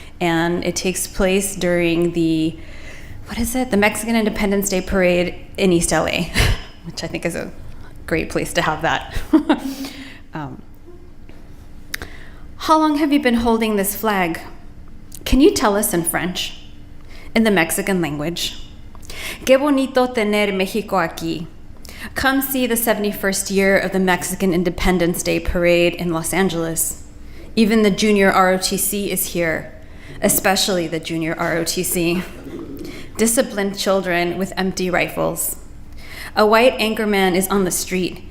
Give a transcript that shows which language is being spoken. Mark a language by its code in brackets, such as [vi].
[en] And it takes place during the Mexican Independence Day Parade in East LA, which I think is a great place to have that. How long have you been holding this flag? Can you tell us in French? In the Mexican language. [es] Qué bonito tener Mexico aquí. [en] Come see the 71st year of the Mexican Independence Day Parade in Los Angeles. Even the junior ROTC is here, especially the junior ROTC. Disciplined children with empty rifles. A white anchorman is on the street.